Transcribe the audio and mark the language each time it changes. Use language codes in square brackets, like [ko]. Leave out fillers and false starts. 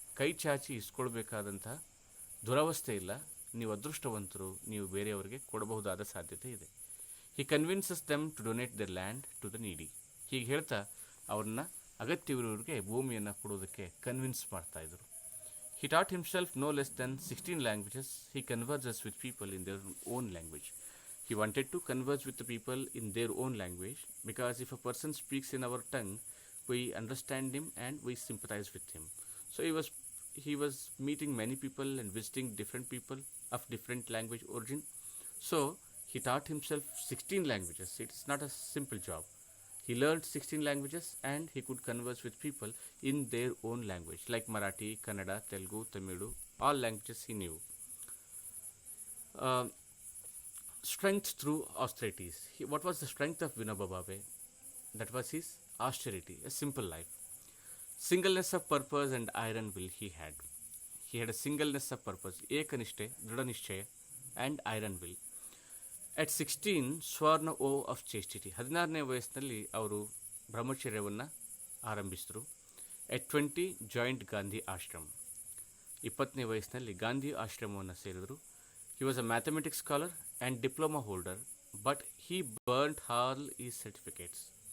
[kn] ಕೈ ಚಾಚಿ ಇಸ್ಕೊಳ್ಬೇಕಾದಂತಹ ದುರವಸ್ಥೆ ಇಲ್ಲ. ನೀವು ಅದೃಷ್ಟವಂತರು, ನೀವು ಬೇರೆಯವರಿಗೆ ಕೊಡಬಹುದಾದ ಸಾಧ್ಯತೆ ಇದೆ. [en] He convinces them to donate the land to the needy. [kn] ಹೀಗೆ ಹೇಳ್ತಾ ಅವ್ರನ್ನ ಅಗತ್ಯವಿರೋರಿಗೆ ಭೂಮಿಯನ್ನು ಕೊಡೋದಕ್ಕೆ ಕನ್ವಿನ್ಸ್ ಮಾಡ್ತಾಯಿದ್ರು. [en] He taught himself no less than 16 languages. He converses with people in their own language. He wanted to converse with the people in their own language because if a person speaks in our tongue, we understand him and we sympathize with him. So he was meeting many people and visiting different people of different language origin. So he taught himself 16 languages. It's not a simple job. He learned 16 languages and he could converse with people in their own language, like Marathi, Kannada, Telugu, Tamil, all languages he knew. Strength through austerities. What was the strength of Vinoba Bhave? That was his austerity, a simple life. Singleness of purpose and iron will he had. He had a singleness of purpose, Ekanishte, Dridhanishchaya, and iron will. At 16, sworn vow of chastity, [kn] 16ನೇ ವಯಸ್ಸಿನಲ್ಲಿ ಅವರು ಬ್ರಹ್ಮಚರ್ಯವನ್ನು ಆರಂಭಿಸಿದರು. [en] at 20 joined Gandhi ashram, [kn] 20ನೇ ವಯಸ್ಸಿನಲ್ಲಿ ಗಾಂಧಿ ಆಶ್ರಮವನ್ನು ಸೇರಿದರು. [en] He was a mathematics scholar and diploma holder, but he burned all ಈ certificates.